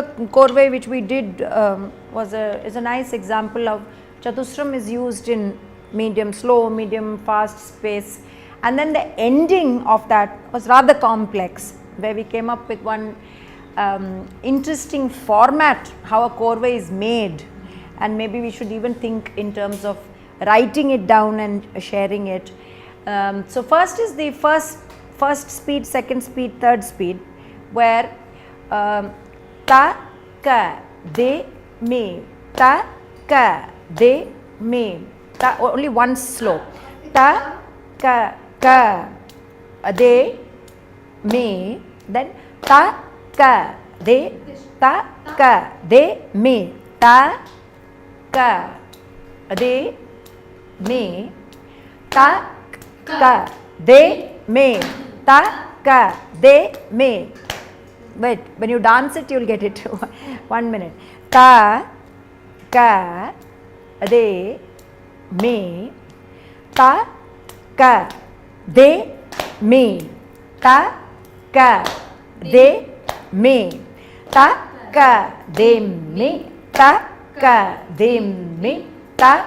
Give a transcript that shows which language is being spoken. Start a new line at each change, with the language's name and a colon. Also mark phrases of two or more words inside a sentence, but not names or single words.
English: corvée which we did is a nice example of chatusram is used in medium, slow, medium, fast space, and then the ending of that was rather complex, where we came up with one interesting format how a corvée is made, and maybe we should even think in terms of writing it down and sharing it. So first is the first speed, second speed, third speed, where ta, ka, de, me, ta, ka, de, me, ta, only one slow, ta, ka, de, me, then ta, ka, de, me, ta, ka, de, me, ta, ka, de, me, ta, ka, de, me. Wait, when you dance it, you will get it. 1 minute. Ta, ka, de, me, ta, ka, de, me, ta, ka, de, me, ta, ka, de, me, ta, ka, de, me, ta,